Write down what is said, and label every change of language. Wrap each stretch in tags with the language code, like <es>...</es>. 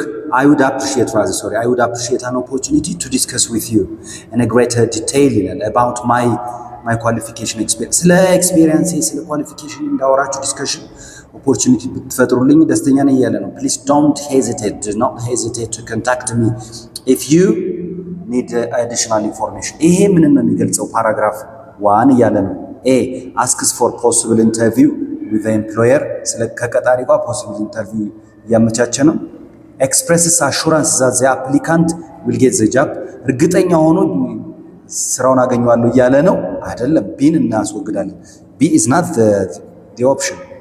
<en>I would appreciate an opportunity to discuss with you in a greater detail about my qualification experience.</en> <am>ስለ ኤክስፒሪየንስ ስለ ኳሊፊኬሽን እንዳወራችሁ ዲስከሽን ኦፖርቹኒቲ ብትፈጥሩልኝ ደስተኛ ነኝ እያለ ነው።</am> <en>please do not hesitate to contact me if you need additional information።</en> <am>ይሄ ምን ነው የሚገልጸው? ፓራግራፍ 1 እያለ ነው</am> <en>ኤ asks for possible interview with the employer</en> <am>ስለ ከቀጣሪ ጋር</am> <en>possible interview</en> <am>ያመቻቸ ነው።</am> <en>expresses assurance that the applicant will get the job</en> <am>እርግጠኛ ሆኖ ስራውን አገኘዋለሁ እያለ ነው አይደለም። ቢን እናስወግዳለን።</am> <en>B is not the option.</en>